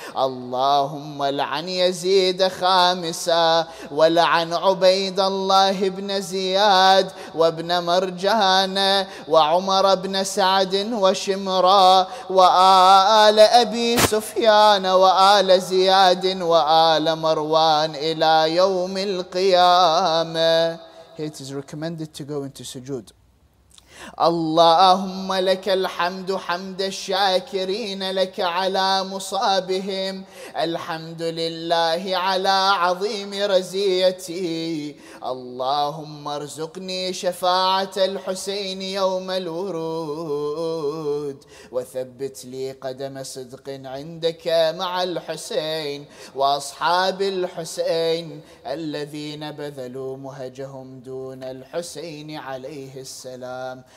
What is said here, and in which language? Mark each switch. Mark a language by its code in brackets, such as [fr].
[ar] اللهم لعن يزيد خامسا، ولعن عبيد الله بن زياد وابن مرجان وعمر بن سعد وشمرا وآل أبي سفيان وآل زياد وآل مروان إلى يوم القيامة. [en] It is recommended to go into sujood. [ar] اللهم لك الحمد حمد الشاكرين لك على مصابهم. الحمد لله على عظيم رزيتي. اللهم ارزقني شفاعة الحسين يوم الورود، وثبت لي قدم صدق عندك مع الحسين وأصحاب الحسين الذين بذلوا مهجهم دون الحسين عليه السلام.